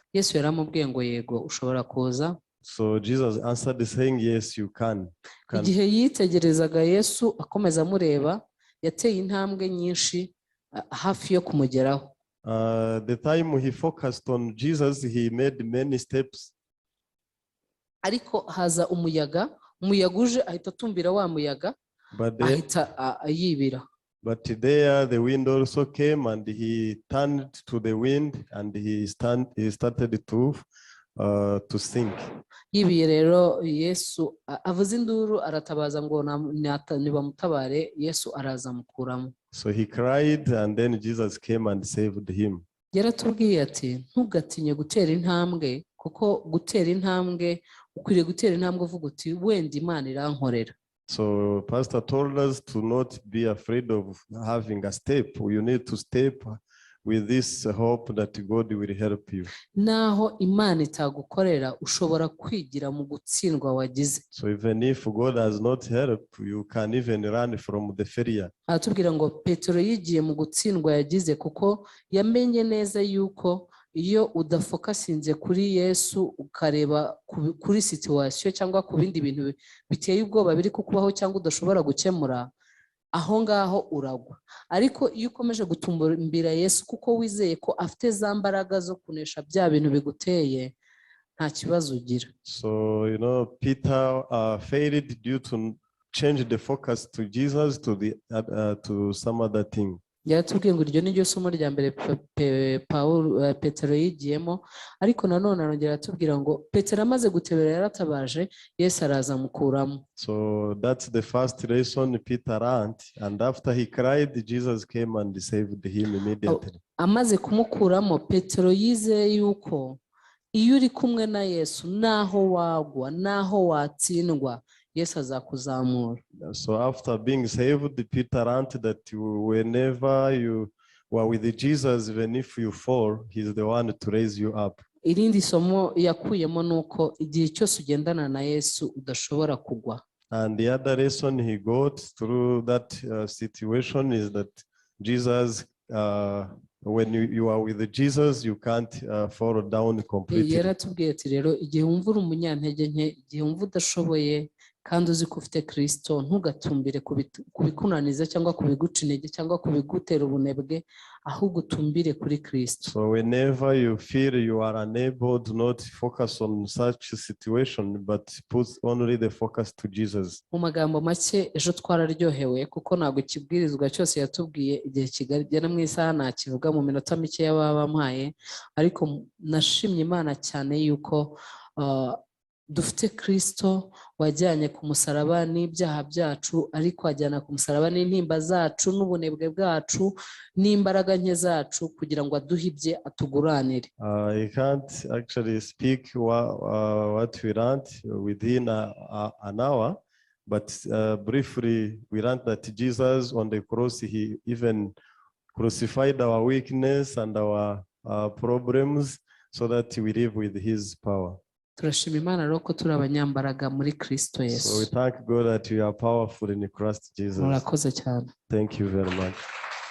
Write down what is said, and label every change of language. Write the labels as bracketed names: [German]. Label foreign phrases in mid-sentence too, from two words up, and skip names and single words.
[Kinyarwanda] Yesu yaramubwiye ngo yego ushobora kuza. [English] So Jesus answered saying, yes, you can. [Kinyarwanda] igihe yitegerezaga Yesu akomeza amureba yateye intambwe nyinshi hafi yo kumugeraho. [English] The time he focused on Jesus, he made many steps. [Kinyarwanda] Ariko haza umuyaga uje ahita atumbira wa muyaga ahita yibira. [English] But there the wind also came and he turned to the wind and he started to sink. [Kinyarwanda] Yibiye rero Yesu avuza induru aratabaza ngo nibamutabare, Yesu araza amukuramo. [English] So he cried and then Jesus came and saved him. [Kinyarwanda] Yaratubwiye ati ntugatinye gutera intambwe, kuko gutera intambwe ukwiriye gutera intambwe uvuga uti wenda Imana irankorera. [English] So Pastor told us to not be afraid of having a step. You need to step with this hope that God will help you. [Kinyarwanda] Naho Imana itagukorera ushobora kwigira mu gutsindwa wagize. [English] So even if God has not helped, you can even run from the failure. [Kinyarwanda] Atubwira ngo Petero yigiye mu gutsindwa yagize, kuko yamenye neza yuko iyo udafokasinze kuri Yesu ukareba kuri situation cyangwa ku bindi bintu biteye ubwoba biri kukubaho cyangwa udashobora gukemura, aho ngaho uragwa. Ariko iyo ukomeje gutumbira Yesu kuko wizeye ko afite za mbaraga zo kunesha bya bintu biguteye, nta kibazo ugira. [English] So Peter failed due to change the focus to Jesus to some other thing. [Kinyarwanda] Yaratubwiye ngo iryo ni ryo somo rya mbere Petero yigiyemo, ariko nanone arongera atubwira ngo Petero amaze gutebera yaratabaje, Yesu araza amukuramo. [English] So that's the first lesson Peter learned, and after he cried, Jesus came and saved him immediately. [Kinyarwanda] Amaze kumukuramo, Petero yizeye yuko iyo uri kumwe na Yesu naho wagwa naho watsindwa, Yesu azakuzamura. [English] So after being saved, Peter learned that whenever you were with Jesus, even if you fall, he's the one to raise you up. [Kinyarwanda] Irindi somo yakuyemo nuko igihe cyose ugendana na Yesu udashobora kugwa. [English] And the other lesson he got through that situation is that Jesus, when you are with Jesus, you can't fall down completely. [Kinyarwanda] Yaratubwiye ati rero igihe wumva uri umunyantege nke, igihe wumva udashoboye kandi uzi ko ufite Kristo, ntugatumbire kubikunaniza cyangwa kubiguca intege cyangwa kubigutera ubunebwe, ahubwo utumbire kuri Kristo. [English] So whenever you feel you are unable, do not focus on such a situation, but put only the focus to Jesus. [Kinyarwanda] Mu magambo make, ejo twararyohewe kuko ntabwo ikibwirizwa cyose yatubwiye igihe kigera mu isaha nakivuga mu minota mike y'ababa bampaye, ariko nashimye Imana cyane yuko dufite Kristo wajyanye ku musaraba n'ibyaha byacu, ariko ajyana ku musaraba n'intimba zacu n'ubunebwe bwacu n'imbaraga nke zacu kugira ngo aduhe ibye atuguranire. [English] I can't actually speak what we learned within an hour, but briefly we learned that Jesus on the cross, he even crucified our weakness and our problems so that we live with his power. [Kinyarwanda] Turashima Imana rero ko turi abanyambaraga muri Kristo Yesu. [English] So we thank God that we are powerful in Christ Jesus. [Kinyarwanda] Murakoze cyane. [English] Thank you very much.